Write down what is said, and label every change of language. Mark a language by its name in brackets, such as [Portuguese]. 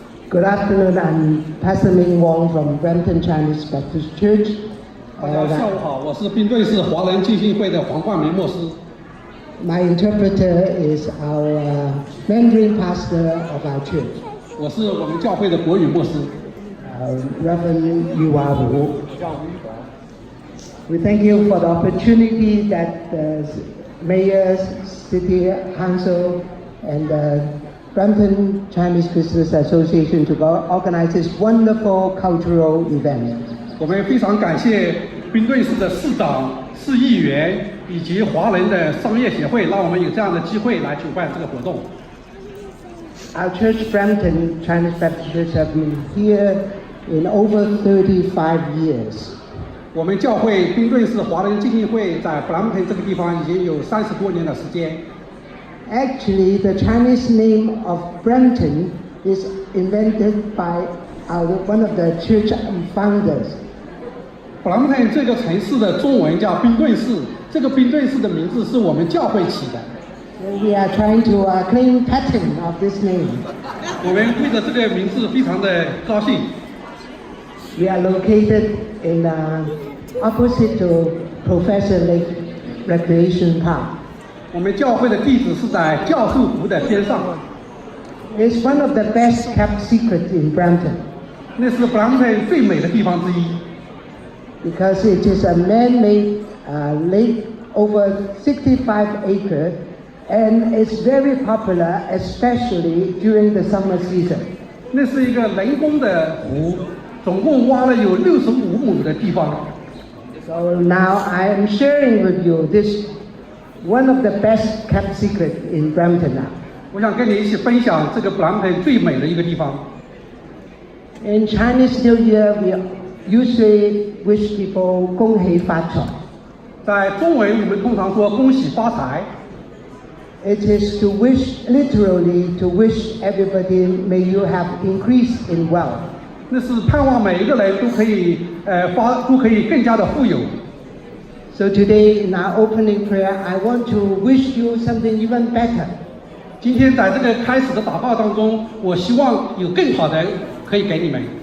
[English] Good afternoon, I'm Pastor Ming Wong from Brampton Chinese Baptist Church. [Chinese] 大家下午好，我是宾顿市华人浸信会的黄冠明牧师。 [English] My interpreter is our Mandarin pastor of our church. [Chinese] 我是我们教会的国语牧师。 [English] Reverend Yu Wu. We thank you for the opportunity that the mayors, city council, and Brampton Chinese Business Association to organize this wonderful cultural event. [Chinese] 我们非常感谢宾顿市的市长、市议员以及华人的商业协会，让我们有这样的机会来举办这个活动。 [English] Our church, Brampton Chinese Baptist Church, have been here in over 35 years. [Chinese] 我们教会宾顿市华人基金会在 Brampton 这个地方已经有30多年的时间。 [English] Actually, the Chinese name of Brampton is invented by one of the church founders. [Chinese] Brampton 这个城市的中文叫宾顿市，这个宾顿市的名字是我们教会起的。 [English] We are trying to claim patent of this name. [Chinese] 我们为了这个名字非常的高兴。 [English] We are located in opposite to Professor Lake Recreation Park. [Chinese] 我们教会的地址是在教授湖的边上。 [English] It's one of the best kept secrets in Brampton. [Chinese] 那是 Brampton 最美的地方之一。 [English] Because it is a man-made lake over 65 acres, and it's very popular, especially during the summer season. [Chinese] 那是一个人工的湖，总共挖了有65亩的地方。 [English] So now I am sharing with you this one of the best kept secret in Brampton now. [Chinese] 我想跟你一起分享这个 Brampton 最美的一个地方。 [English] In Chinese New Year, we usually wish people [Chinese] 恭喜发财。在中文，我们通常说恭喜发财。 [English] It is to wish, literally, to wish everybody, may you have increase in wealth. [Chinese] 那是盼望每一个人都可以都可以更加的富有。 [English] So today in our opening prayer, I want to wish you something even better. [Chinese] 今天在这个开始的祷告当中，我希望有更好的可以给你们。